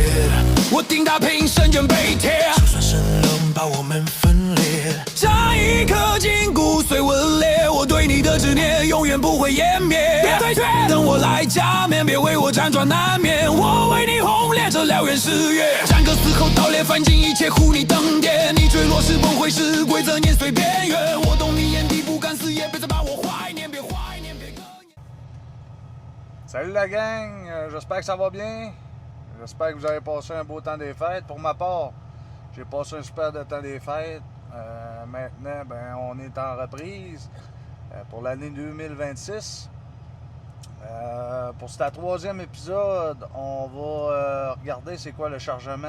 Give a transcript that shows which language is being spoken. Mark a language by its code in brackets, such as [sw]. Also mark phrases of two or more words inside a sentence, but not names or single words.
[zh] 我定打拼，身卷背铁，就算神龙把我们分裂，这一颗筋骨髓纹裂，我对你的执念永远不会湮灭。别退却，等我来加冕，别为我辗转难眠，我为你轰烈这燎原誓约，战歌嘶吼盗猎，翻尽一切护你登殿，你坠落时崩溃时，规则碾碎边缘，我懂你眼底不甘死也别再把我怀念，别怀念，别割念。 [fr] Salut la gang, j'espère que ça va bien. J'espère que vous avez passé un beau temps des fêtes. Pour ma part, j'ai passé un super de temps des fêtes. Maintenant, on est en reprise pour l'année 2026. Pour ce troisième épisode, on va regarder c'est quoi le chargement.